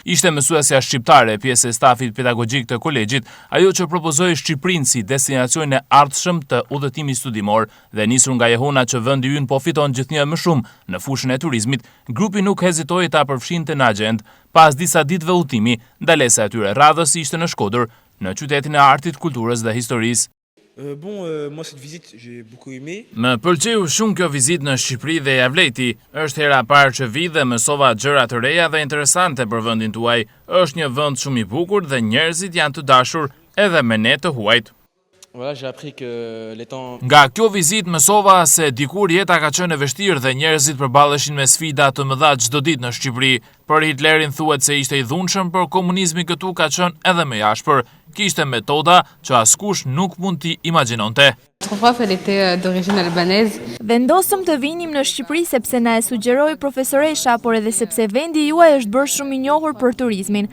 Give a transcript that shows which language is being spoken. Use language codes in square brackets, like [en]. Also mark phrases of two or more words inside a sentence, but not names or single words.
[sq] Ishte mësuesja shqiptare, pjesë e stafit pedagogjik të kolegjit, ajo që propozoi Shqipërinë si destinacion e ardhshëm të udhëtimit studimor dhe nisur nga jehona që vendi ynë po fiton gjithnjë më shumë në fushën e turizmit, grupi nuk hezitoi ta përfshinte në agjendë. Pas disa ditëve udhëtimi, ndalesa e tyre radhës ishte në Shkodër, në qytetin e artit, kulturës dhe historisë. [fr] Moi cette visite, j'ai beaucoup aimé. [sq] Më pëlqeu shumë kjo vizitë në Shqipëri dhe ja vleti. Është hera e parë që vi dhe mësova gjëra të reja dhe interesante për vendin tuaj. Është një vend shumë i bukur dhe njerëzit janë të dashur edhe me ne të huajt. [fr] Voilà, j'ai appris que les temps... [sq] Nga kjo vizitë mësova se dikur jeta ka qenë e vështirë dhe njerëzit përballeshin me sfida të mëdha çdo ditë në Shqipëri. Për Hitlerin thuhet se ishte i dhunshëm, por komunizmi këtu ka qenë edhe më i ashpër. Kishte metoda që askush nuk mund t'i imagjinonte. Vendosëm të vinim në Shqipëri sepse na e sugjeroi profesoresha, por edhe sepse vendi juaj është bërë shumë i njohur për turizmin.